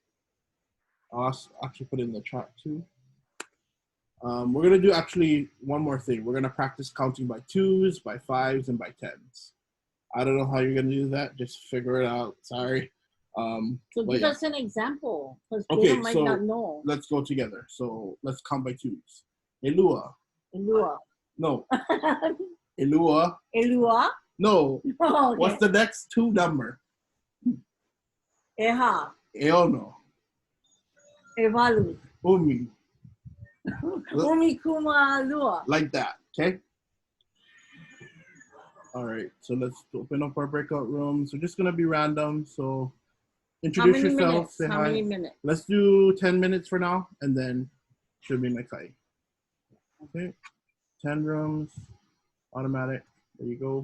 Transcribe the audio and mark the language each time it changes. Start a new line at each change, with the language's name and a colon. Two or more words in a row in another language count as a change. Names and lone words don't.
English: I'll actually put it in the chat too. We're gonna do actually one more thing. We're gonna practice counting by 2s, by 5s, and by 10s. I don't know how you're gonna do that. Just figure it out. Sorry. So give us an example, because okay, they might so not know. let's go together. So let's count by 2s.
Hawaiian: Elua. Elua. No. Elua. Elua?
English: No. Oh, okay. What's the next 2 number?
Hawaiian: Eha. Eono. Evalu. Umi. Umi kuma lua.
English: Like that, okay? All right, so let's open up our breakout rooms. We're just gonna be random, so introduce yourself, minutes? say How hi. many minutes? Let's do 10 minutes for now, and then should be my kai. Okay, 10 rooms, automatic. There you go.